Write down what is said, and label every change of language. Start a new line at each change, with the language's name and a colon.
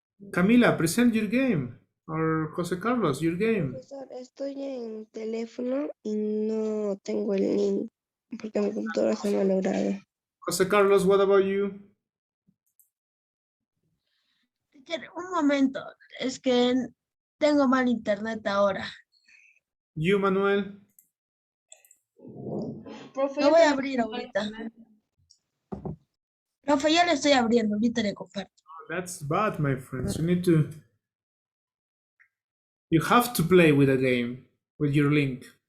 English: Camila, present your game. Or Jose Carlos, your game.
Spanish: Profesor, estoy en teléfono y no tengo el link porque mi computadora se me ha logrado.
English: Jose Carlos, what about you?
Spanish: Teacher, un momento, es que tengo mal internet ahora.
English: You, Manuel?
Spanish: Lo voy a abrir ahorita. Profe, ya le estoy abriendo, ahorita le comparto.
English: That's bad, my friends. You have to play with a game, with your link.